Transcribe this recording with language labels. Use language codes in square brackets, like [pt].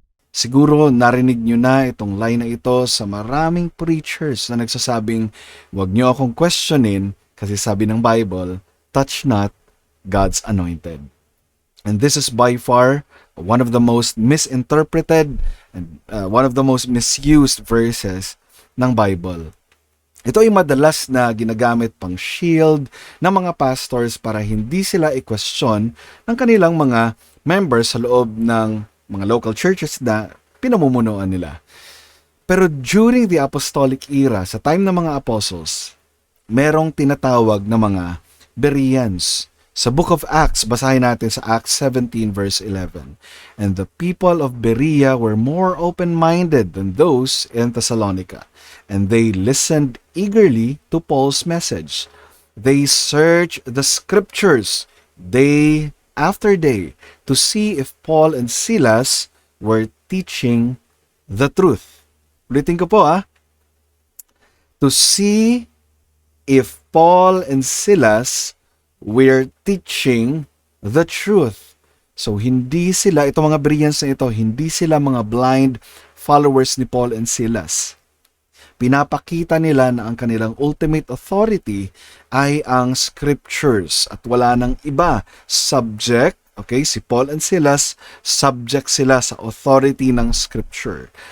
[tl] Siguro narinig nyo na itong line na ito sa maraming preachers na nagsasabing, huwag nyo akong questionin kasi sabi ng Bible, touch not God's anointed. [en] And this is by far one of the most misinterpreted and one of the most misused verses ng Bible. [tl] Ito ay madalas na ginagamit pang shield ng mga pastors para hindi sila i-question ng kanilang mga members sa loob ng mga local churches na pinamumunuan nila. Pero during the apostolic era, sa time ng mga apostles, merong tinatawag na mga Bereans. Sa Book of Acts, basahin natin sa Acts 17 verse 11. [en] And the people of Berea were more open-minded than those in Thessalonica, and they listened eagerly to Paul's message. They searched the scriptures day after day to see if Paul and Silas were teaching the truth. Ulitin ko po to see if Paul and Silas were teaching the truth. [tl] So hindi sila, itong mga Bereans na ito, hindi sila mga blind followers ni Paul and Silas. Pinapakita nila na ang kanilang ultimate authority ay ang scriptures at wala nang iba. Subject, okay, si Paul and Silas, subject sila sa authority ng scripture.